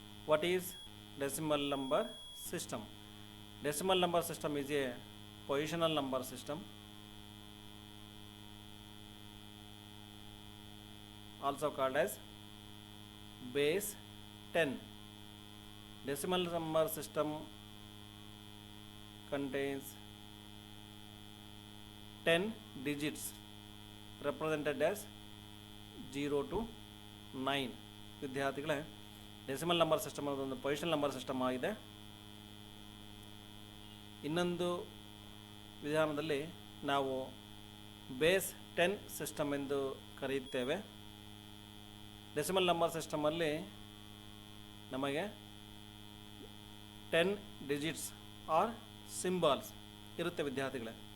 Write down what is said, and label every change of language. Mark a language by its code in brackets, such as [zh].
[en] What is decimal number system? Decimal number system is a positional number system, also called as base 10. Decimal number system contains 10 digits represented as 0 to 9. [kn] ವಿದ್ಯಾರ್ಥಿಗಳೇ, decimal number system ಅನ್ನೋದೊಂದು positional number system ಆಗಿದೆ. ಇನ್ನೊಂದು ವಿಧಾನದಲ್ಲಿ ನಾವು base 10 system ಎಂದು ಕರೆಯುತ್ತೇವೆ. Decimal number ಸಿಸ್ಟಮಲ್ಲಿ ನಮಗೆ 10 digits are symbols ಇರುತ್ತೆ ವಿದ್ಯಾರ್ಥಿಗಳೇ.